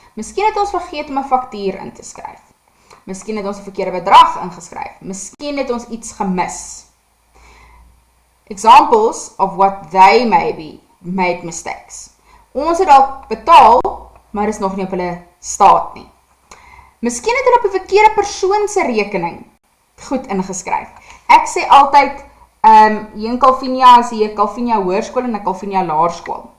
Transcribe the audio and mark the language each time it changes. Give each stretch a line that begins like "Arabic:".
Afrikaans: Miskien het ons vergeet om 'n faktuur in te skryf. Miskien het ons 'n verkeerde bedrag ingeskryf. Miskien het ons iets gemis.
English: Examples of what they maybe made mistakes.
Afrikaans: Ons het dalk betaal, maar is nog nie op hulle staat nie. Miskien het hulle op 'n verkeerde persoon se rekening goed ingeskryf. Ek sê altyd, hier in Calvinia is hier 'n Calvinia Hoërskool en 'n Calvinia Laerskool.